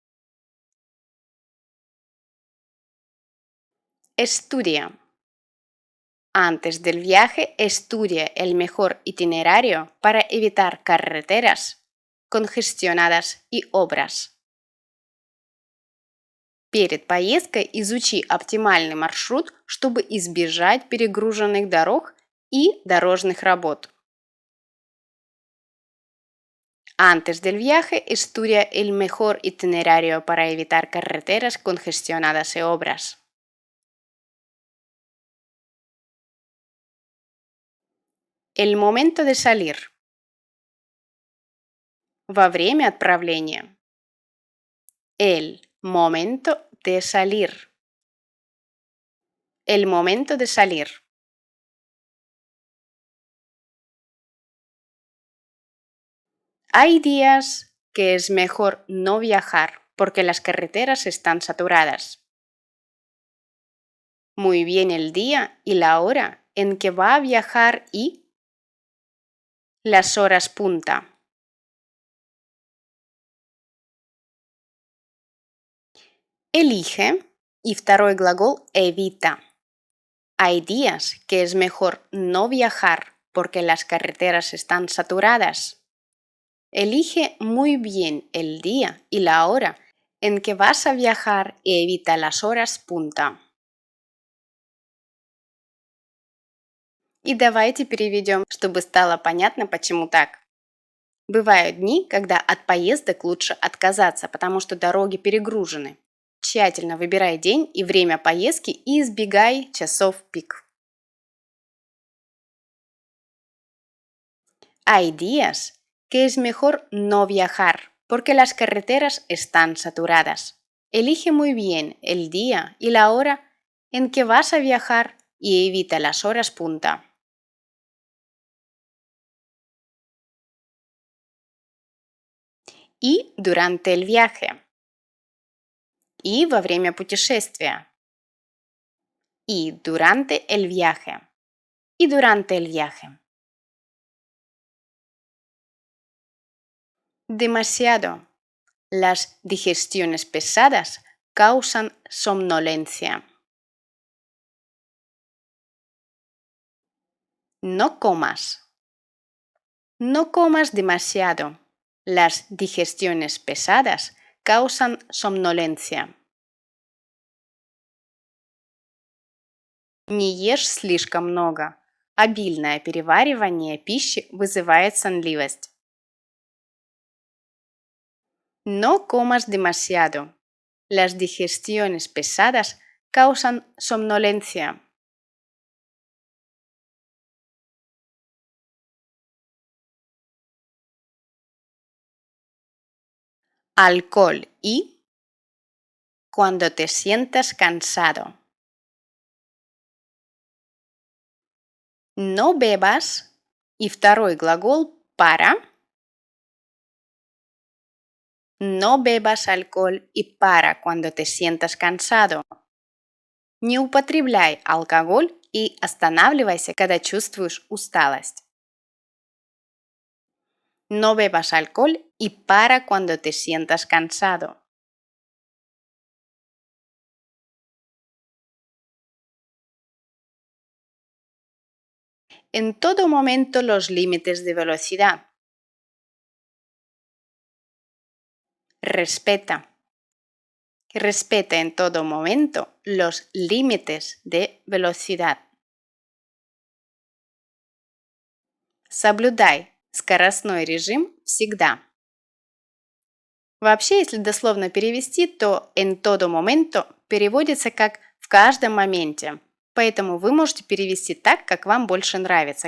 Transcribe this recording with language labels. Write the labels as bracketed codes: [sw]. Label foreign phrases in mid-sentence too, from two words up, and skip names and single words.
[es] Estudia. Antes del viaje, estudia el mejor itinerario para evitar carreteras congestionadas y obras. [ru] Перед поездкой изучи оптимальный маршрут, чтобы избежать перегруженных дорог и дорожных работ. [es] Antes del viaje, estudia el mejor itinerario para evitar carreteras congestionadas y obras. El momento de salir. [ru] Во время отправления. [es] El momento de salir. El momento de salir. Hay días que es mejor no viajar porque las carreteras están saturadas. Muy bien el día y la hora en que va a viajar y las horas punta. Elige y [ru] второй глагол [es] evita. Hay días que es mejor no viajar porque las carreteras están saturadas. Elige muy bien el día y la hora en que vas a viajar y evita las horas punta. [ru] И давайте переведем, чтобы стало понятно, почему так. Бывают дни, когда от поездок лучше отказаться, потому что дороги перегружены. Тщательно выбирай день и время поездки и избегай часов пик. [es] Hay días que es mejor no viajar porque las carreteras están saturadas. Elige muy bien el día y la hora en que vas a viajar y evita las horas punta. Y durante el viaje. [ru] Y во время путешествия. [es] Y durante el viaje. Y durante el viaje. Demasiado. Las digestiones pesadas causan somnolencia. No comas. No comas demasiado. Las digestiones pesadas causan somnolencia. [ru] Не ешь слишком много. Обильное переваривание пищи вызывает сонливость. [es] No comas demasiado. Las digestiones pesadas causan somnolencia. Alcohol y cuando te sientas cansado. No bebas y [ru] второй глагол [es] para. No bebas alcohol y para cuando te sientas cansado. [ru] Не употребляй алкоголь и останавливайся, когда чувствуешь усталость. [es] No bebas alcohol y para cuando te sientas cansado. En todo momento los límites de velocidad. Respeta. Respeta en todo momento los límites de velocidad. [ru] Соблюдай скоростной режим всегда. Вообще, если дословно перевести, то [es] en todo momento [ru] переводится как в каждом моменте. Поэтому вы можете перевести так, как вам больше нравится.